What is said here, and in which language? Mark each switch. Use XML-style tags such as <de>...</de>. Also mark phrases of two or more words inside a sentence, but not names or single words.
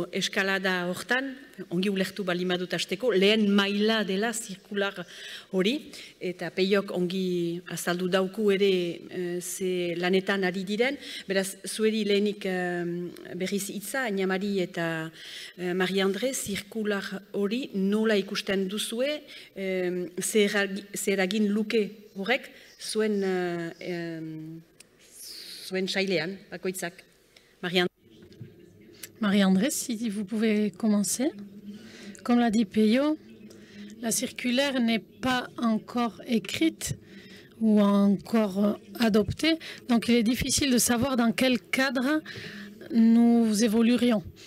<eu>eskalada hortan, ongi ulertu balimadut hasteko, lehen maila dela zirkular hori, eta Peiok ongi azaldu dauku ere ze lanetan ari diren, beraz, zueri lehenik berriz hitza, Añamari eta Marie-André, zirkular hori nola ikusten duzue, zer eragin luke horrek, zuen Chailean, bakoitzak.</eu> <fr>Marie-André, si vous pouvez commencer. Comme l'a dit Peyo, la circulaire n'est pas encore écrite ou encore adoptée, donc il est difficile de savoir dans quel cadre nous évoluerions.</fr>